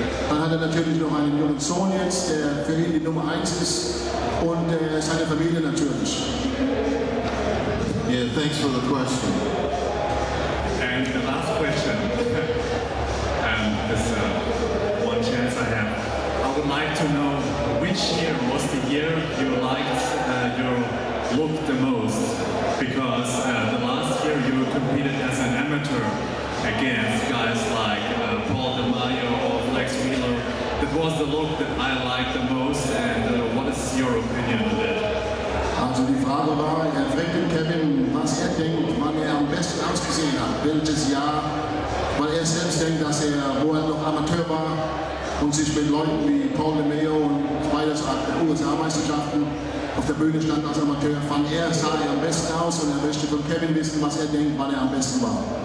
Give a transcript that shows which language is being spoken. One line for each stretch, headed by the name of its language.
German: Dann hat er natürlich noch einen jungen Sohn jetzt, der für ihn die Nummer 1 ist, und seine Familie natürlich.
English: Yeah, thanks for the question. And the last question, this one chance I have. I would like to know which year was the year you liked your looked the most? Because the last year you competed as an amateur against guys like Paul Di Maio or Flex Wheeler. That was the look that I liked the most, and what is your opinion on that?
German: Also die Frage war, er fragt den Kevin, was er denkt, wann er am besten ausgesehen hat, welches Jahr, weil er selbst denkt, dass er, wo er noch Amateur war und sich mit Leuten wie Paul Di Maio und beides USA-Meisterschaften auf der Bühne stand als Amateur, fand er, sah er am besten aus und er möchte von Kevin wissen, was er denkt, wann er am besten war.